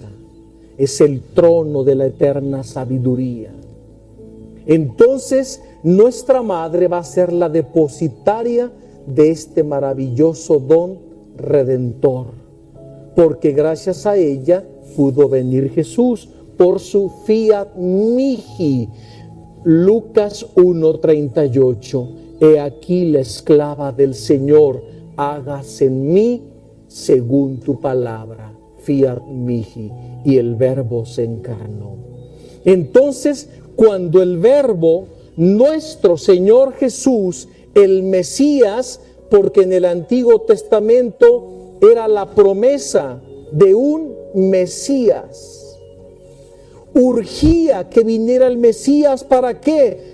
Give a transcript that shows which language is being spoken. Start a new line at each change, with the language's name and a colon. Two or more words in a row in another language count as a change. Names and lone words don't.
Spanish: Es el trono de la eterna sabiduría. Entonces, nuestra Madre va a ser la depositaria de este maravilloso don redentor, porque gracias a ella pudo venir Jesús por su
Latin: fiat mihi.
Spanish: Lucas 1:38. He aquí la esclava del Señor, hágase en mí según tu palabra.
Latin: Fiat mihi.
Spanish: Y el Verbo se encarnó. Entonces, cuando el Verbo, nuestro Señor Jesús, el Mesías, porque en el Antiguo Testamento era la promesa de un Mesías, urgía que viniera el Mesías, ¿para qué?